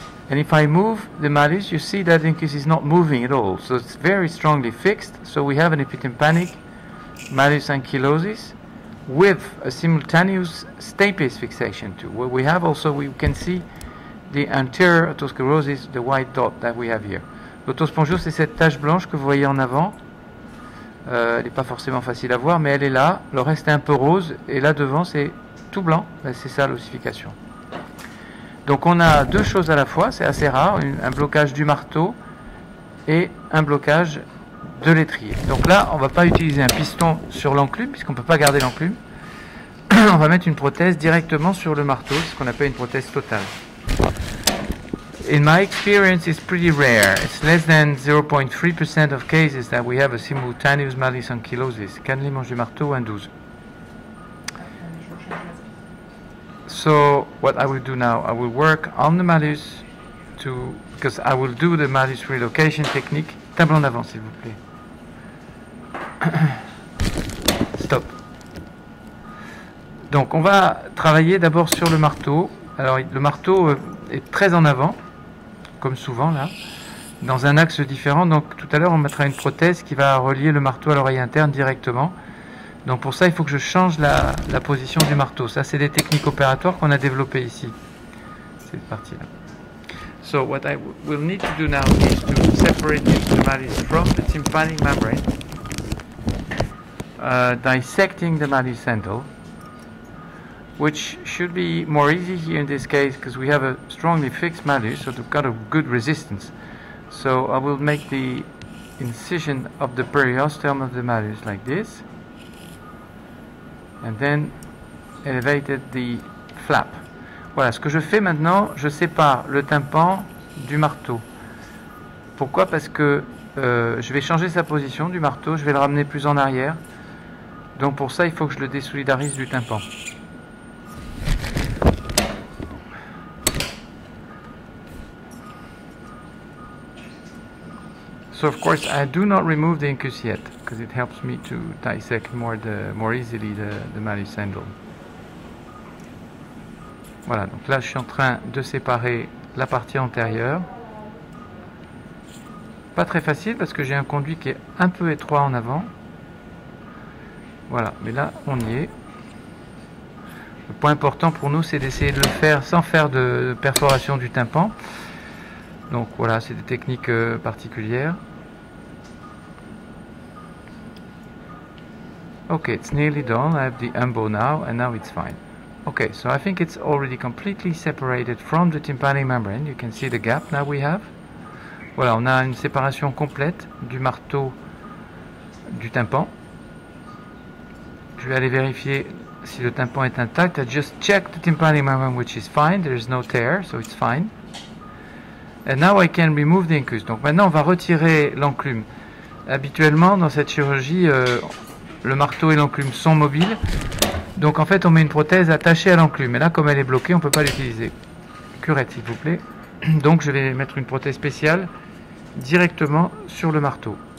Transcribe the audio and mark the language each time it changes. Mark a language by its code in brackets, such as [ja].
[en] And if I move the malleus, you see that the incus is not moving at all. So it's very strongly fixed. So we have an epitympanic malleus ankylosis with a simultaneous stapes fixation too. Where we have also, we can see the anterior otosclerosis, the white dot that we have here. [fr] L'autospongiose, c'est cette tache blanche que vous voyez en avant. Elle n'est pas forcément facile à voir, mais elle est là. Le reste est un peu rose, et là devant c'est tout blanc. C'est ça l'ossification. Donc on a deux choses à la fois, c'est assez rare, un blocage du marteau et un blocage de l'étrier. Donc là, on ne va pas utiliser un piston sur l'enclume, puisqu'on ne peut pas garder l'enclume. On va mettre une prothèse directement sur le marteau, ce qu'on appelle une prothèse totale. [en] In my experience, it's pretty rare. It's less than 0.3% of cases that we have a simultaneous malleus ankylosis. [fr] Canne manche du marteau, 1,12. [en] So what I will do now, I will work on the malleus because I will do the malleus relocation technique. [fr] Table en avant, s'il vous plaît. Stop. Donc on va travailler d'abord sur le marteau. Alors le marteau est très en avant, comme souvent là, dans un axe différent. Donc tout à l'heure on mettra une prothèse qui va relier le marteau à l'oreille interne directement. Donc pour ça il faut que je change la position du marteau. Ça c'est des techniques opératoires qu'on a développées ici. Cette partie là. [en] So what I will need to do now is to separate the malleus from the tympanic membrane, dissecting the malleus handle, which should be more easy here in this case because we have a strongly fixed malleus, so we've got a good resistance. So I will make the incision of the periosteum of the malleus like this, and then elevated the flap. [fr] Voilà, ce que je fais maintenant, je sépare le tympan du marteau. Pourquoi? Parce que je vais changer sa position du marteau, je vais le ramener plus en arrière. Donc pour ça, il faut que je le désolidarise du tympan. [en] So of course I do not remove the incus yet because it helps me to dissect more easily the malleus handle. [fr] Voilà, donc là je suis en train de séparer la partie antérieure. Pas très facile parce que j'ai un conduit qui est un peu étroit en avant. Voilà, mais là on y est. Le point important pour nous c'est d'essayer de le faire sans faire de perforation du tympan. Donc voilà, c'est des techniques particulières. [en] Okay, it's nearly done. I have the umbo now, and now it's fine. Okay, so I think it's already completely separated from the tympanic membrane. You can see the gap now we have. [fr] Voilà, on a une séparation complète du marteau du tympan. Je vais aller vérifier si le tympan est intact. [en] I just checked the tympanic membrane, which is fine. There is no tear, so it's fine. And now I can remove the incus. [fr] Donc maintenant on va retirer l'enclume. Habituellement dans cette chirurgie, le marteau et l'enclume sont mobiles. Donc en fait on met une prothèse attachée à l'enclume. Et là comme elle est bloquée, on ne peut pas l'utiliser. Curette s'il vous plaît. Donc je vais mettre une prothèse spéciale directement sur le marteau.